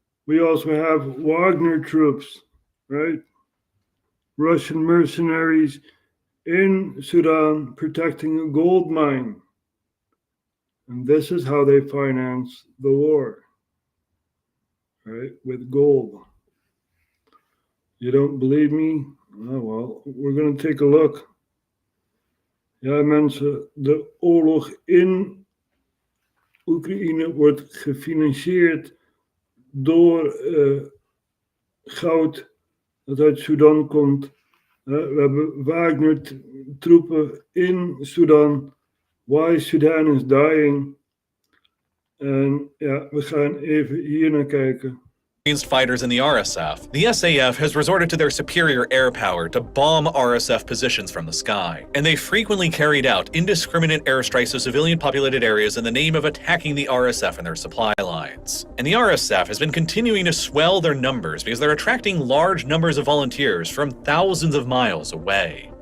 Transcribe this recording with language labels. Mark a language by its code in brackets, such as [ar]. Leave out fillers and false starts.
[en] We also have Wagner troops, right? Russian mercenaries in Sudan protecting a gold mine. And this is how they finance the war, right? With gold. You don't believe me? Oh, well, we're going to take a look. [nl] Ja, mensen, de oorlog in Oekraïne wordt gefinancierd door goud dat uit Sudan komt. We hebben Wagner-troepen in Sudan. [en] Why Sudan is dying. [nl] En ja, we gaan even hier naar kijken. [en] Fighters in the RSF, the SAF has resorted to their superior air power to bomb RSF positions from the sky, and they frequently carried out indiscriminate airstrikes of civilian populated areas in the name of attacking the RSF and their supply lines. And the RSF has been continuing to swell their numbers because they're attracting large numbers of volunteers from thousands of miles away.